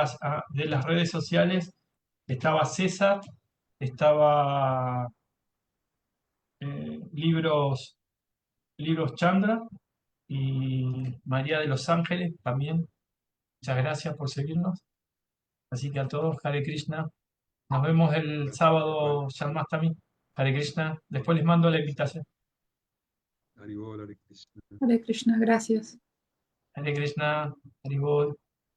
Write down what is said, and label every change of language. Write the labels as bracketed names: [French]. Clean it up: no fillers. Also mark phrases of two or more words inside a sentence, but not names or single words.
[Spanish] gracias de las redes sociales. Estaba César, estaba Libros Chandra y María de los Ángeles también. Muchas gracias por seguirnos. Así que a todos, Hare Krishna. Nos vemos el Igual, sábado, Janmastami. Hare Krishna. Después les mando la invitación. Haribol, Hare Krishna. Hare Krishna, gracias. Hare Krishna. Hare Bol.